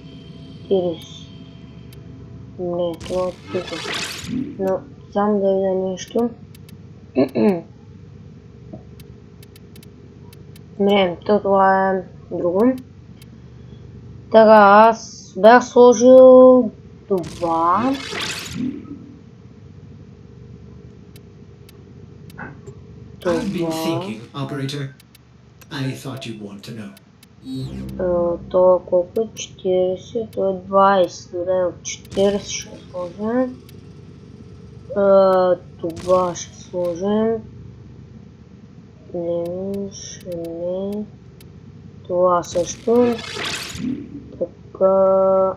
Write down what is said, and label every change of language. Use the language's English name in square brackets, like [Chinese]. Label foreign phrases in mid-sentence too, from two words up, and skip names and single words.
[Bulgarian] Не, това е тук. Но сам да видя нещо. Не, това е друго. Така, аз бях сложил това. [English] I've been thinking, operator. I thought you'd want to know. [Bulgarian] Това колко е? 40, това е 20. Добре, от 40 ще сложим. Това ще сложим. Не. Това също. Така.